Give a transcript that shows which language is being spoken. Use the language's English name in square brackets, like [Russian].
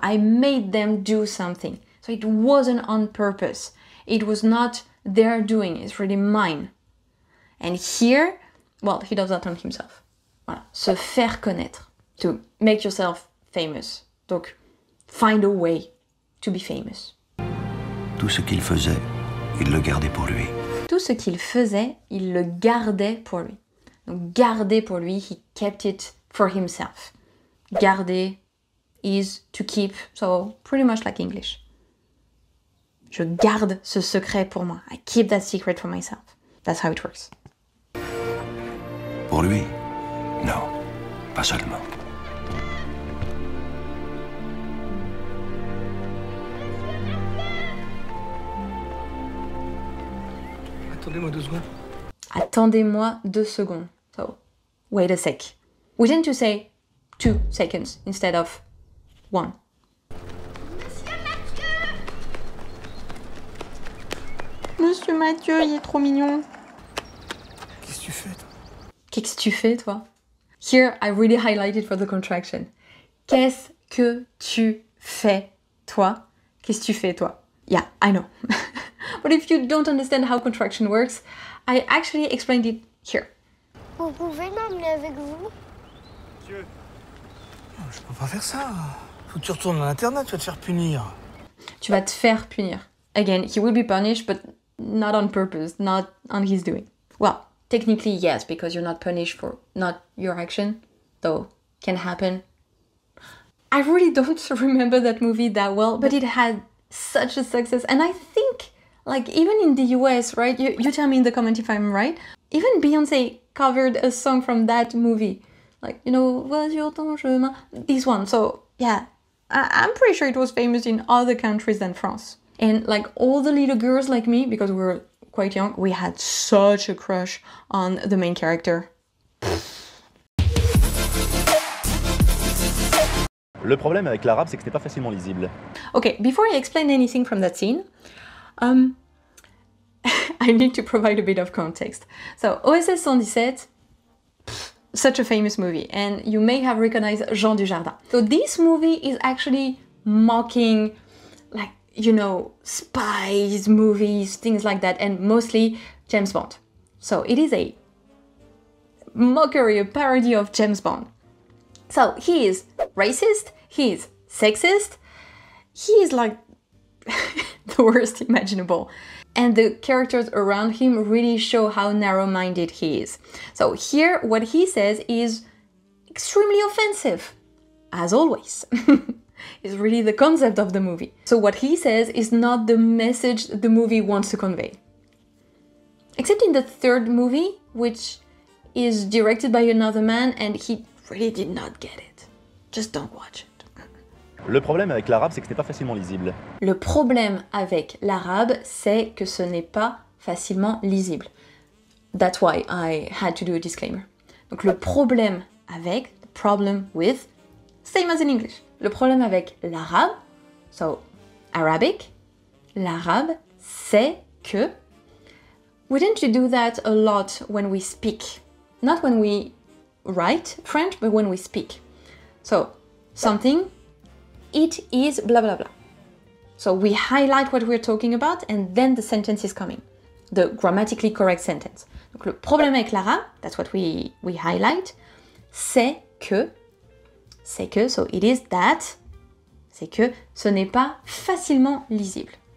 [English] I made them do something. So it wasn't on purpose. It was not their doing. It's really mine. And here, well, he does that on himself. Voilà. [French] Se faire connaître. [English] To make yourself famous. Donc, find a way to be famous. [French] Tout ce qu'il faisait, il le gardait pour lui. Tout ce qu'il faisait, il le gardait pour lui. Donc, garder pour lui, [English] he kept it for himself. Garder is to keep, so pretty much like English. [French] Je garde ce secret pour moi. [English] I keep that secret for myself. That's how it works. [French] Pour lui, non, pas seulement. Attendez-moi 2 secondes. Attendez-moi 2 secondes. So, wait a sec. [English] We tend to say 2 seconds instead of 1. [French] Monsieur Mathieu, il est trop mignon. Qu'est-ce que tu fais, toi? Qu'est-ce que tu fais, toi? [English] Here, I really highlighted for the contraction. [French] Qu'est-ce que tu fais, toi? Qu'est-ce que tu fais, toi? [English] Yeah, I know. But if you don't understand how contraction works, I actually explained it here. [French] Vous pouvez m'emmener avec vous? Monsieur. Je peux pas faire ça. Faut que tu retournes à l'internat, tu vas te faire punir. Tu vas te faire punir. [English] Again, he will be punished, but not on purpose, not on his doing. Well, technically yes, because you're not punished for not your action, though can happen. I really don't remember that movie that well, but it had such a success, and I think, like, even in the US, right, you tell me in the comment if I'm right, even Beyoncé covered a song from that movie, like, you know, [French] vas-y sur ton chemin, [English] this one. So yeah, I'm pretty sure it was famous in other countries than France. And like all the little girls like me, because we're quite young, we had such a crush on the main character. [French] Le problème avec l'arabe, c'est que c'était pas facilement lisible. [English] Okay, before I explain anything from that scene, I need to provide a bit of context. So, OSS 117, such a famous movie, and you may have recognized Jean Dujardin. So this movie is actually mocking, like, you know, spies, movies, things like that, and mostly James Bond. So it is a mockery, a parody of James Bond. So he is racist, he is sexist, he is like the worst imaginable. And the characters around him really show how narrow-minded he is. So here, what he says is extremely offensive, as always. It's really the concept of the movie. So what he says is not the message the movie wants to convey. Except in the third movie, which is directed by another man, and he really did not get it. Just don't watch it. [French] Le problème avec l'arabe, c'est que c'était pas facilement lisible. Le problème avec l'arabe, c'est que ce n'est pas facilement lisible. [English] That's why I had to do a disclaimer. [French] Donc le problème avec, [English] the problem with, same as in English. [French] Le problème avec l'arabe, [English] so Arabic, [French] l'arabe, c'est que [English] we tend to do that a lot when we speak. Not when we write French, but when we speak. So something, it is blah blah blah. So we highlight what we're talking about and then the sentence is coming. The grammatically correct sentence. [French] Donc le problème avec l'arabe, [English] that's what we highlight, [French] c'est que, [English] so it is that, [French] c'est que ce n'est pas facilement lisible.